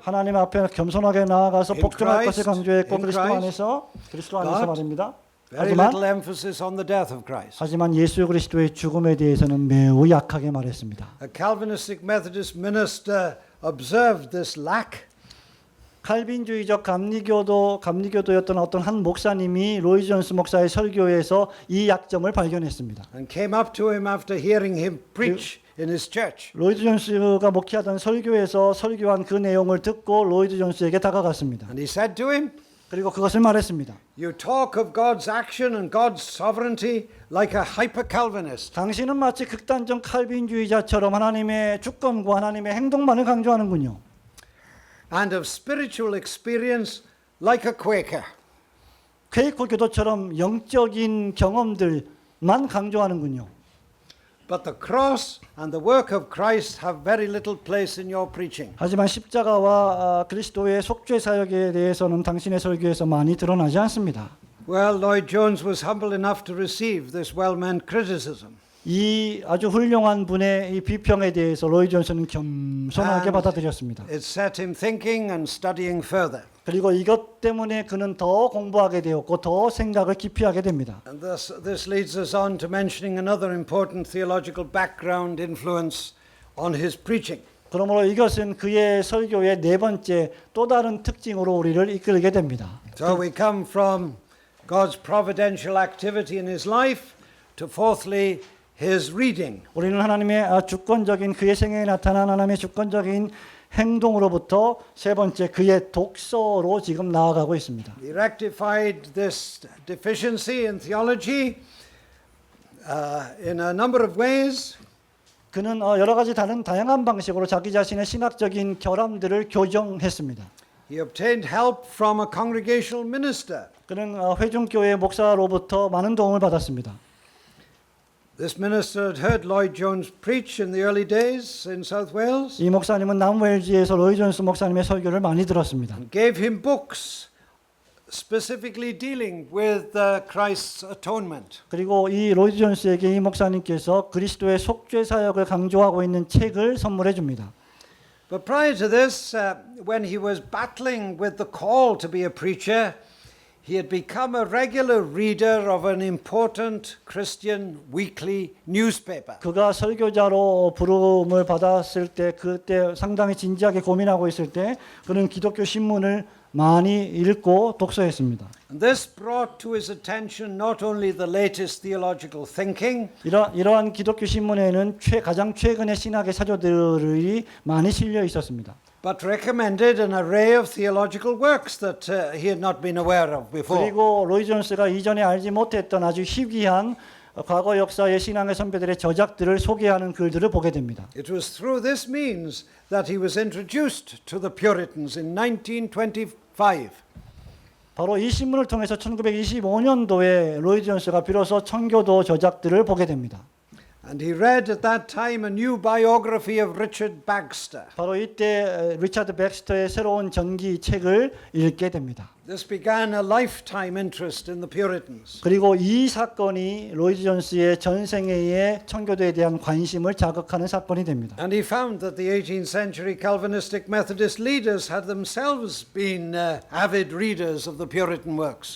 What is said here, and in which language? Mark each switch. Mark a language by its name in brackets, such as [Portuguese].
[Korean] 하나님 앞에 겸손하게 나아가서 [English] In [Korean] 복종할 [English] Christ, [Korean] 것을 강조했고, [English] in [Korean] 그리스도 [English] Christ, [Korean] 안에서 말입니다. [English] Very little emphasis on the death of Christ. [Korean] 하지만 예수 그리스도의 죽음에 대해서는 매우 약하게 말했습니다. [English] A Calvinistic Methodist minister observed this lack. [Korean] 칼빈주의적 감리교도였던 어떤 한 목사님이 로이 존스 목사의 설교에서 이 약점을 발견했습니다. [English] And came up to him after hearing him preach in his church. [Korean] 로이드 존스가 목회하던 설교에서 설교한 그 내용을 듣고 로이드 존스에게 다가갔습니다. [English] And he said to him, [Korean] 그리고 그것을 말했습니다. [English] You talk of God's action and God's sovereignty like a hyper-Calvinist. [Korean] 당신은 마치 극단적 칼빈주의자처럼 하나님의 주권과 하나님의 행동만을 강조하는군요. [English] And of spiritual experience like a Quaker. [Korean] 퀘이커 교도처럼 영적인 경험들만 강조하는군요. [English] But the cross and the work of Christ have very little place in your preaching. [Korean] 하지만 십자가와 그리스도의 속죄 사역에 대해서는 당신의 설교에서 많이 드러나지 않습니다. [English] Well, Lloyd Jones was humble enough to receive this well-meant criticism. [Korean] 이 아주 훌륭한 분의 이 비평에 대해서 로이 존스는 겸손하게 받아들였습니다. [English] It set him thinking and studying further. [Korean] 그리고 이것 때문에 그는 더 공부하게 되었고 더 생각을 깊이 하게 됩니다. [English] And this leads us on to mentioning another important theological background influence on his preaching. [Korean] 그러므로 이것은 그의 설교의 네 번째 또 다른 특징으로 우리를 이끌게 됩니다. [English] So we come from God's providential activity in his life to fourthly his reading. [Korean] 우리는 하나님의 주권적인 그의 생애에 나타난 하나님의 주권적인 행동으로부터 세 번째 그의 독서로 지금 나아가고 있습니다. [English] He rectified this deficiency in theology in a number of ways. [Korean] 그는 여러 가지 다양한 방식으로 자기 자신의 신학적인 결함들을 교정했습니다. [English] He obtained help from a congregational minister. [Korean] 그는 회중교회 목사로부터 많은 도움을 받았습니다. [English] This minister had heard Lloyd Jones preach in the early days in South Wales. [Korean] 이 목사님은 남웨일즈에서 로이 존스 목사님의 설교를 많이 들었습니다. [English] And gave him books specifically dealing with Christ's atonement. [Korean] 그리고 이 로이 존스에게 이 목사님께서 그리스도의 속죄 사역을 강조하고 있는 책을 선물해 줍니다. [English] But prior to this, when he was battling with the call to be a preacher, he had become a regular reader of an important Christian weekly newspaper. [Korean] 그가 설교자로 부름을 받았을 때 그때 상당히 진지하게 고민하고 있을 때 그는 기독교 신문을 많이 읽고 독서했습니다. [English] And this brought to his attention not only the latest theological thinking, [Korean] 이러한 기독교 신문에는 가장 최근의 신학의 사조들이 많이 실려 있었습니다. [English] but recommended an array of theological works that he had not been aware of before. [Korean] 그리고 로이 존스가 이전에 알지 못했던 아주 희귀한 과거 역사의 신앙의 선배들의 저작들을 소개하는 글들을 보게 됩니다. [English] It was through this means that he was introduced to the Puritans in 1925. [Korean] 바로 이 신문을 통해서 1925년도에 로이드 존스가 비로소 청교도 저작들을 보게 됩니다. [English] And he read at that time a new biography of Richard Baxter. [Korean] 바로 이때 리차드 백스터의 새로운 전기 책을 읽게 됩니다. [English] This began a lifetime interest in the Puritans. [Korean] 그리고 이 사건이 로이드 존스의 전생애의 청교도에 대한 관심을 자극하는 사건이 됩니다. [English] And he found that the 18th century Calvinistic Methodist leaders had themselves been avid readers of the Puritan works.